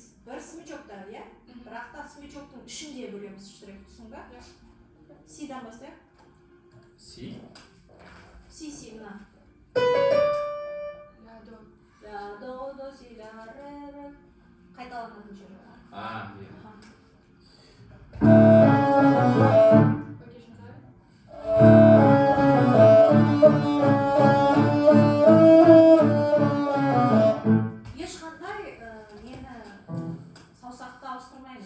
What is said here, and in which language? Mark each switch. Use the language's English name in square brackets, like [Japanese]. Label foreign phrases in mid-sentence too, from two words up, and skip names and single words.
[Kazakh] Бір смычоктар, иә? Бірақ та смычоктың ішінде бөлеміз штрих, түсін ба? Сидан бастайық. Си. Си, мына. Ля, до. ля, до, си, ля, ре. Қайталанатын жері бар. Иә. Ешқандай нені саусақты ауыстырмаймыз.